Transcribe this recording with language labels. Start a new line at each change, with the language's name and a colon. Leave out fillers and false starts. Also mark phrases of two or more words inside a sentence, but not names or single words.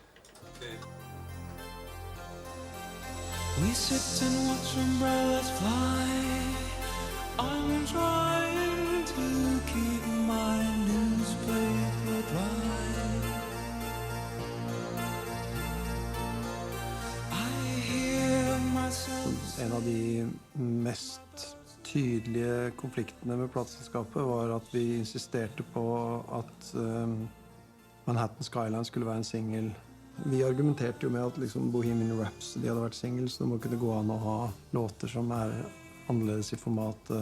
English: We sit and watch umbrellas fly. I'm trying to keep my newspaper dry. I hear myself.
Norwegian: En av de mest tydelige konfliktene med plateselskapet var at vi insisterte på at Manhattan Skyline skulle være en single. Vi argumenterte jo med at liksom Bohemian Rhapsody hadde vært single, så det må kunne gå an å ha låter som annerledes i formatet.